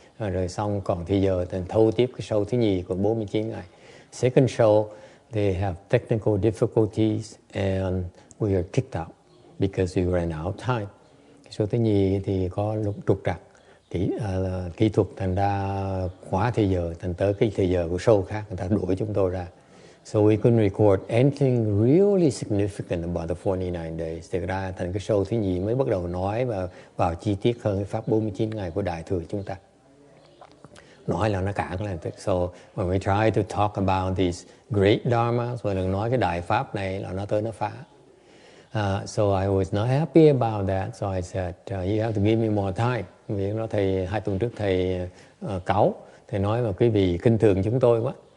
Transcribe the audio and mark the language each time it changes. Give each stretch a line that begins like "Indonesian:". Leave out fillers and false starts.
Vietnamese: Rồi xong còn thì giờ thì thâu tiếp cái show thứ nhì của 49 ngày.
English: Second show, they have technical difficulties and we are kicked out because we ran out of time.
Vietnamese: Cái show thứ nhì thì có trục trặc kỹ thuật, thành ra quá thì giờ, thành tới cái thời giờ của show khác người ta đuổi chúng tôi ra.
English: So we couldn't record anything really significant about the 49 days.
Vietnamese: Thì ra thành cái show thứ nhì mới bắt đầu nói và vào chi tiết hơn cái pháp 49 ngày của Đại Thừa chúng ta. Nói là nó cản là
English: so when we try to talk about these great dharmas, when
Vietnamese: đừng nói cái đại pháp này là nó tới nó phá.
English: So I was not happy about that. So I said, you have to give me more time.
Vietnamese: Vì nó thầy 2 tuần trước thầy cáu, thầy nói mà quý vị kinh thường chúng tôi quá.